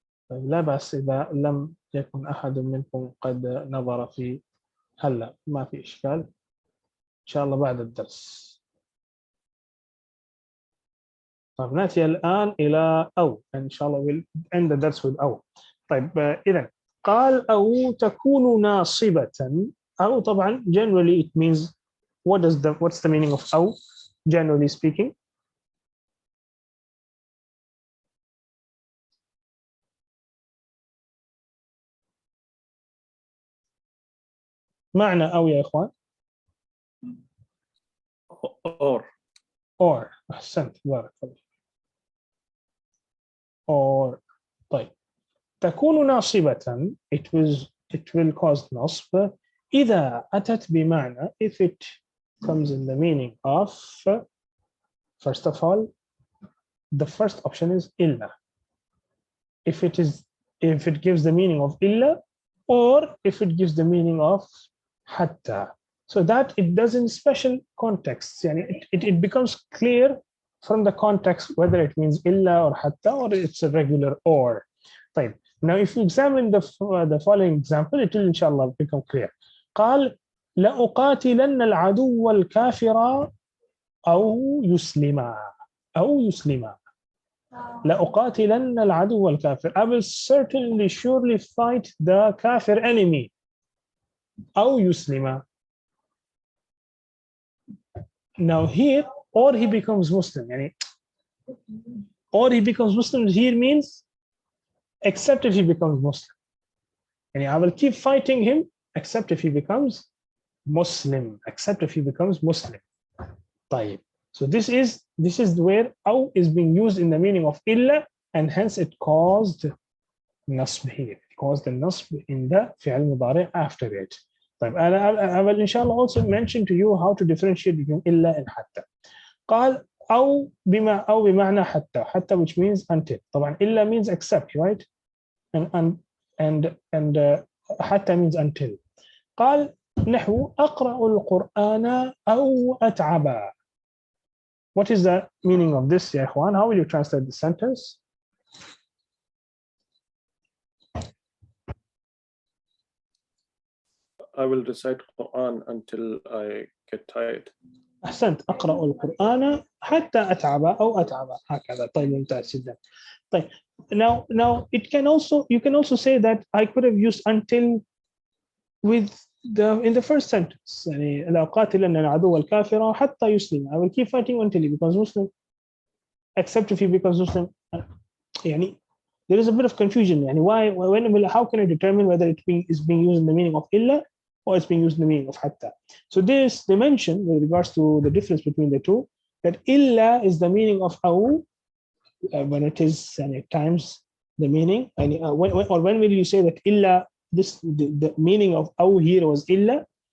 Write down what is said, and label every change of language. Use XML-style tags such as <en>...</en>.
<ar>طيب, لا بأس إذا لم يكن أحد منكم قد نظر في هلا, ما في إشكال إن شاء الله بعد الدرس. طيب, نأتي الآن إلى أو إن شاء الله</ar> <en>we'll end the</en> <ar>درس</ar> <en>with</en> <ar>أو. طيب, إذن قال أو تكون ناصبة. أو طبعا</ar> <en>generally it means what's the meaning of أو generally speaking?</en> <ar>معنى أو يا إخوان؟</ar> <en>or.</en> <ar>أحسنت, بارك الله.</ar> <en>or.</en> <ar>طيب, تكون ناصبة,</ar> <en>it will cause</en> <ar>نصب إذا أتت بمعنى,</ar> <en>if it comes in the meaning of, first of all, the first option is إلا. If it gives the meaning of إلا, or if it gives the meaning of حتى, so that it does in special contexts.</en> <ar>يعني</ar> <en>it becomes clear from the context whether it means إلا or حتى or it's a regular or. طيب, now if you examine the following example, it will inshallah become clear.</en> <ar>قال لأقاتلن العدو الكافر أو يسلما. لأقاتلن العدو الكافر,</ar> <en>I will certainly surely fight the kafir enemy.</en> <ar>أو يسلما.</ar> <en>Now here, or he becomes Muslim.</en> <ar>يعني</ar> <en>or he becomes Muslim here means except if he becomes Muslim.</en> <ar>يعني</ar> <en>I will keep fighting him except if he becomes Muslim. Except if he becomes Muslim.</en> <ar>طيب.</ar> <en>So this is where أو is being used in the meaning of إلا, and hence it caused nasb here. It caused the nasb in the fi'al mudari after it.</en> <ar>طيب,</ar> <en>I will inshallah also mention to you how to differentiate between إلا and حتى.</en> <ar>قال أو بمعنى حتى</ar> <en>which means until.</en> <ar>طبعا</ar> <en>إلا means except, right? And حتى means until.</en> <ar>قال نحو أقرأ القرآن أو أتعبا.</ar> <en>What is the meaning of this,</en> <ar>يا إخوان?</ar> <en>How will you translate the sentence? I will recite Quran until I get tired.</en> <ar>أحسنت. أقرأ القرآن حتى أتعب أو أتعب, هكذا. طيب, ممتاز جدا.</ar> <en>طيب, now you can also say that I could have used until in the first sentence.</en> <ar>يعني لأقاتلن العدو الكافر حتى يسلم.</ar> <en>I will keep fighting until he becomes Muslim, except if he becomes Muslim.</en> <ar>يعني</ar> <en>there is a bit of confusion. يعني how can I determine whether it is being used in the meaning of إلا or it's being used in the meaning of hatta. So this they mention with regards to the difference between the two, that illa is the meaning of aw when it is and at times the meaning, and when will you say that illa, this the meaning of aw here was illa?</en>